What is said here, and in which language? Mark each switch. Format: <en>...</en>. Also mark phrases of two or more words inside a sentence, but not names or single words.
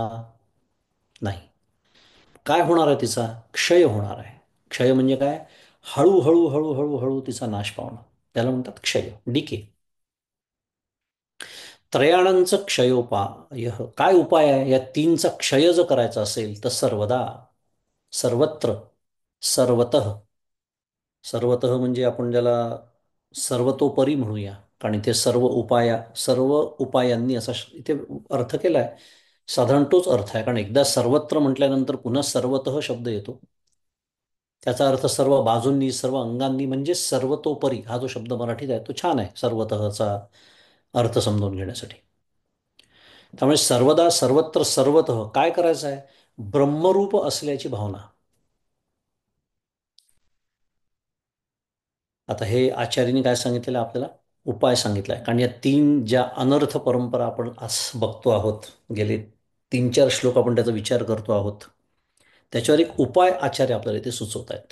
<mr>नाही. काय होणार आहे? तिचा क्षय होणार आहे. क्षय म्हणजे काय? हळूहळू हळूहळू हळू तिचा नाश पावणं, त्याला म्हणतात क्षय, डिके. त्रयाणांचं क्षयोपाय. काय उपाय आहे? या 3चा क्षय जर करायचा असेल तर सर्वदा, सर्वत्र, सर्वतः. सर्वतः म्हणजे आपण ज्याला सर्वतोपरी म्हणूया, कारण इथे सर्व उपायांनी असा इथे अर्थ केलाय. साधारण तोच अर्थ आहे, कारण एकदा सर्वत्र म्हटल्यानंतर पुन्हा सर्वतः शब्द येतो. त्याचा अर्थ सर्व बाजूंनी, सर्व अंगांनी, म्हणजे सर्वतोपरी. हा जो शब्द मराठीत आहे तो छान आहे सर्वतःचा अर्थ समजून घेण्यासाठी. त्यामुळे सर्वदा, सर्वत्र, सर्वतः काय करायचं आहे? ब्रह्मरूप असल्याची भावना. आता हे आचार्यांनी काय सांगितलेलं आहे आपल्याला? उपाय सांगितला आहे. कारण या तीन ज्या अनर्थ परंपरा आपण आज बघतो आहोत, गेले 3-4 श्लोक आपण त्याचा विचार करतो आहोत, त्याच्यावर एक उपाय आचार्य आपल्याला इथे सुचवत आहेत.</mr>